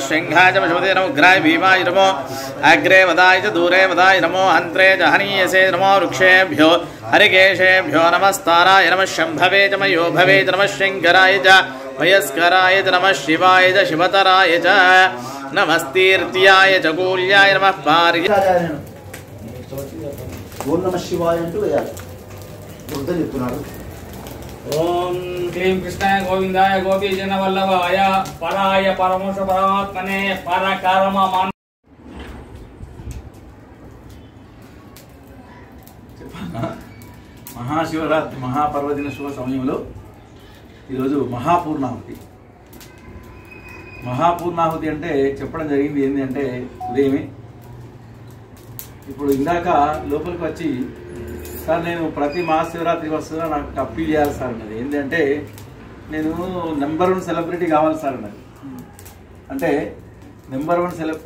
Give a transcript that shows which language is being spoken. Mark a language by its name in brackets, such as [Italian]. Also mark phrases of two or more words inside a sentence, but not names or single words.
[Sanskrit] सिंहाय च पशुपते नमो उग्राय भीमाय नमो अग्रे वदाय च दूरे वदाय नमो हन्त्रे च हनीयसे नमो वृक्षेभ्यो हरिकेशेभ्यो नमस्ताराय नमः शम्भवे च मयोभवे च नमः शङ्कराय च वयस्कराय च नमः शिवाय च शिवतराय च नमस्तीर्त्याय च कूल्याय नमः पार्याय ఓం నమః శివాయ [Telugu] అంటూ వేయాలి వృద్ధ చెప్తున్నాడు [Sanskrit] ओम क्लीं कृष्णाय गोविंदाय गोपीजन वल्लभाय पराय परमोष परमात्मने परकर्म मन [Telugu] మహాశివరాత్రి మహాపర్వదిన శుభ సమయంలో ఈరోజు మహాపూర్ణాహుతి అంటే చెప్పడం జరిగింది ఏంటి అంటే ఉదయమే ఇప్పుడు ఇందాక లోపలికి వచ్చి సార్ నేను ప్రతి మహాశివరాత్రికి వస్తున్నా నాకు అప్పీల్ చేయాలి సార్ అన్నది ఏంటంటే నేను [English] number 1 celebrity [Telugu] కావాలి సార్ అన్నది అంటే నెంబర్ 1